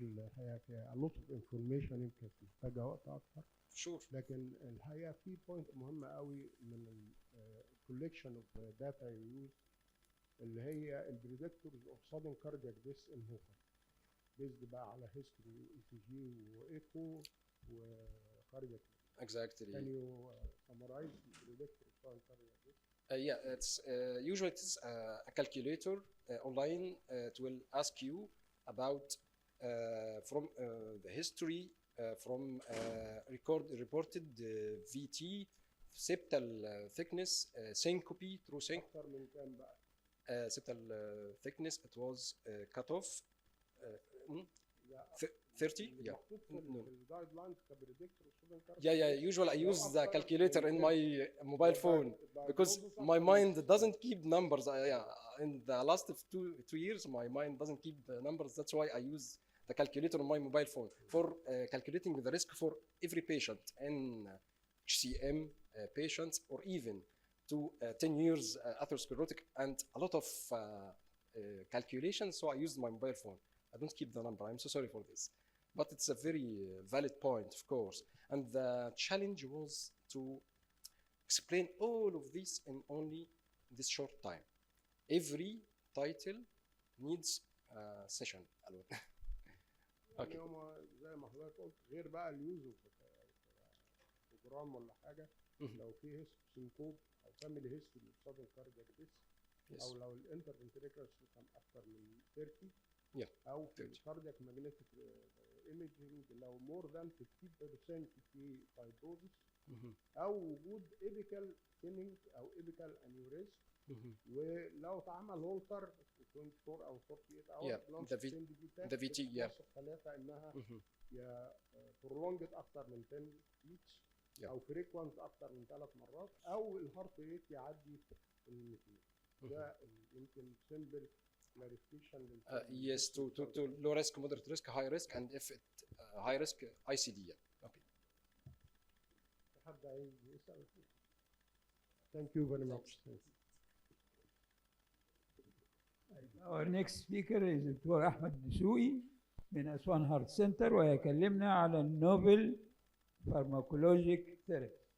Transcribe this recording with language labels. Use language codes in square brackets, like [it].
[ar] الحقيقة فيها [en] a lot of information [ar] يمكن محتاجة وقت أكتر. [en] Sure. [ar] لكن الحقيقة في بوينت مهمة قوي من [en] collection of data you use [ar] اللي هي البريدكتورز [en] of sudden cardiac death in HOCM. based [ar] بقى على [en] history ECG وإيكو وcardiac. Exactly. Can you summarize the predictor of sudden cardiac death? Yeah, it's usually it's a calculator online. It will ask you about from the history from reported VT, septal thickness, syncope, true syncope. [ar] أكتر من كام بقى؟ [en] Septal thickness it was cut off [ar] لا [en] 30. Yeah. [ar] محطوط في الجايد لاينز كبريدكتور [en] of sudden cardiac Yeah. Usually I use the calculator in my mobile phone because my mind doesn't keep numbers. In the last of two years, my mind doesn't keep the numbers. That's why I use the calculator on my mobile phone for calculating the risk for every patient in HCM patients, or even to 10 years atherosclerotic, and a lot of calculations. So I use my mobile phone. I don't keep the number. I'm so sorry for this. But it's a very valid point, of course. And the challenge was to explain all of this in only this short time. Every title needs a session alone. [ar] يعني هما زي ما حضرتك قلت غير بقى اليوز بروجرام ولا حاجه لو في سينكوب او فاميلي هيستوري سادن كاردياك ديث او لو الانترفنتريكولار سيستم اكتر من 30 او في الكاردياك ماجنتيك ايميجنج لو مور ذان 50% في فايبروزس او وجود ايبيكال ثيننج او ايبيكال انيوريزم ولو اتعمل هولتر 24 او 48 اور [en] the VT [ar] ثلاثه انها يا prolonged اكتر من 10 بيتس او فريكوانت اكتر من 3 مرات او الهارت ريت يعدي ال 200. ده يمكن سمبل clarification [en] yes, to low risk, moderate risk, high risk, and if it high risk, ICD. Okay. [ar] حد عايز يسأل؟ [en] Thank you very much. Our next speaker is [ar] دكتور أحمد دسوقي من أسوان هارت سنتر ويكلمنا على النوبل فارماكولوجيك ثيرابي.